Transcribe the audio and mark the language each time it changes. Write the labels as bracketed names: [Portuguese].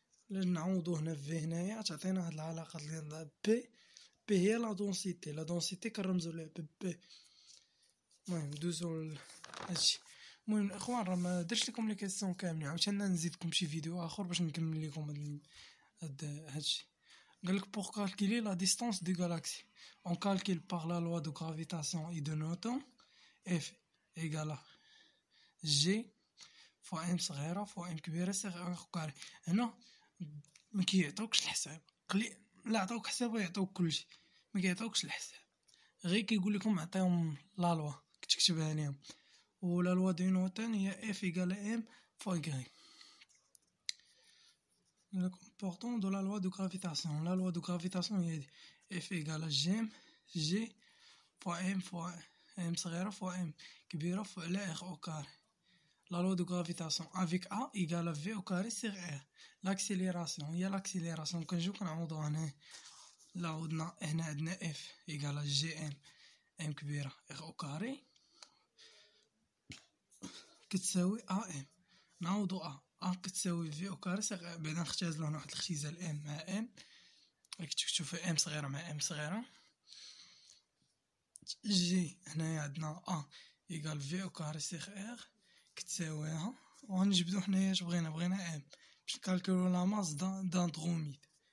[Arabic] نعوضو هنا في هنايا تعطينا هاد العلاقه ديال بي هي لا دونسيتي كنرمزو لها بي. المهم دوزو هادشي. المهم الاخوان راه ما درتش لكم لي كيسيون كاملين، عاوتاني نزيدكم شي فيديو اخر باش نكمل لكم هادشي. [French] قالك pour calculer la distance des galaxies on calcule par la loi de gravitation et de Newton F égale G fois M صغيرة fois M كبيرة صغيرة كاري. هنا [Arabic] ما كيعطوكش الحساب قليل، لا عطوك حساب ويعطوك كلشي، ما كيعطوكش الحساب، غير كيقول لكم عطيهم لا لوا كتكتبها ليهم، و لا لوا دو نيوتن هي اف ايكال ام فوا y. [French] Le comportement de la loi de gravitation. La loi de gravitation est F égale à G fois M صغيرة fois M كبيرة fois R au carré. La loi de gravitation avec A égale à V au carré sur R. L'accélération هي l'accélération [Arabic] كنجيو كنعوضو هنا، لا عوضنا هنا عندنا [French] F égale à G M كبيرة R au carré [Arabic] كتساوي AM، نعوضو A كتساوي في او كاري بعدا نختازلو هنا واحد الاختزال ام مع ام، راك تكتب في ام صغيره مع ام صغيره، جي هنايا عندنا ايكال في او كاري سيغ ار كتساويها، وغنجبدو حنايا اش بغينا ام باش نكالكولو لا ماس داندروميد.